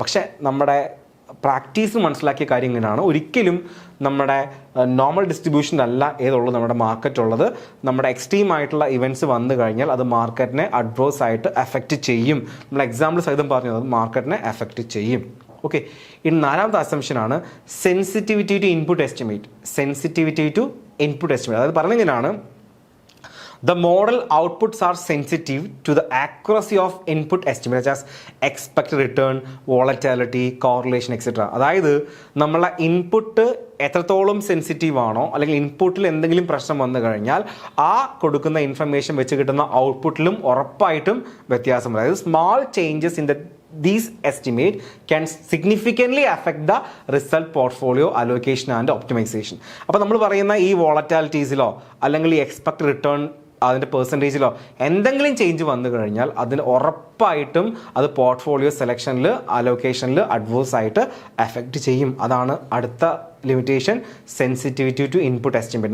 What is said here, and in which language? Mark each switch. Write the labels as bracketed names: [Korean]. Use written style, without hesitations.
[Malayalam] പക്ഷേ നമ്മുടെ പ്രാക്ടീസ് മനസ്സിലാക്കിയ കാര്യം ഇങ്ങനെയാണ്, ഒരിക്കലും നമ്മുടെ നോർമൽ ഡിസ്ട്രിബ്യൂഷൻ അല്ല ഏതുള്ളൂ നമ്മുടെ മാർക്കറ്റ് ഉള്ളത്. നമ്മുടെ എക്സ്ട്രീം ആയിട്ടുള്ള ഇവൻറ്റ്സ് വന്നു കഴിഞ്ഞാൽ അത് മാർക്കറ്റിനെ അഡ്വേഴ്സ് ആയിട്ട് എഫക്റ്റ് ചെയ്യും. നമ്മൾ എക്സാമ്പിൾ സഹിതം പറഞ്ഞത് മാർക്കറ്റിനെ എഫക്റ്റ് ചെയ്യും. ഓക്കെ, ഇനി നാലാമത്തെ അസംഷനാണ് sensitivity to input estimate. [English] sensitivity to input estimate, [Malayalam] അതായത് പറഞ്ഞെങ്ങനെയാണ്, [English] the model outputs are sensitive to the accuracy of input estimates as expected return, volatility, correlation, etc. [Malayalam] അതായത് നമ്മളെ ഇൻപുട്ട് എത്രത്തോളം സെൻസിറ്റീവ് ആണോ, അല്ലെങ്കിൽ ഇൻപുട്ടിൽ എന്തെങ്കിലും പ്രശ്നം വന്നു കഴിഞ്ഞാൽ ആ കൊടുക്കുന്ന ഇൻഫർമേഷൻ വെച്ച് കിട്ടുന്ന ഔട്ട്പുട്ടിലും ഉറപ്പായിട്ടും വ്യത്യാസം വരും. [English] അതായത് small changes in these estimate can significantly affect the result, portfolio allocation and optimization. [Malayalam] അപ്പോൾ നമ്മൾ പറയുന്ന ഈ വോളറ്റാലിറ്റീസിലോ അല്ലെങ്കിൽ ഈ എക്സ്പെക്ട് റിട്ടേൺ അതിൻ്റെ പെർസെൻറ്റേജിലോ എന്തെങ്കിലും ചേഞ്ച് വന്നു കഴിഞ്ഞാൽ അതിന് ഉറപ്പായിട്ടും അത് പോർട്ട്ഫോളിയോ സെലക്ഷനിൽ, അലോക്കേഷനിൽ അഡ്വേഴ്സ് ആയിട്ട് എഫക്റ്റ് ചെയ്യും. അതാണ് അടുത്ത limitation, sensitivity to input estimate.